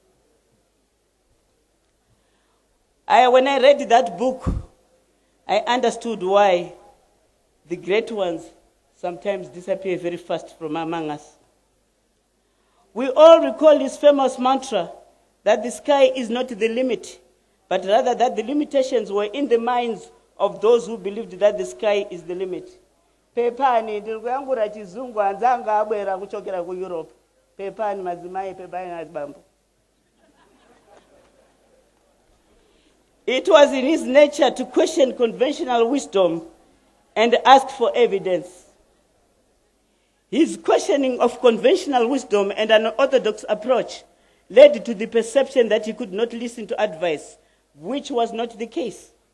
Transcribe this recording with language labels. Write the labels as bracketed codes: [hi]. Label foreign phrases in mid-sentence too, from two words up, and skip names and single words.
[en] When I read that book, I understood why the great ones sometimes disappear very fast from among us. We all recall his famous mantra that the sky is not the limit, but rather that the limitations were in the minds of those who believed that the sky is the limit. [ny] Pepani ndikuyangura chizungu anzanga abwera kuchokera ku Europe. Pepani mazimai pepani nazibambo. [en] It was in his nature to question conventional wisdom and ask for evidence. His questioning of conventional wisdom and an orthodox approach led to the perception that he could not listen to advice, which was not the case.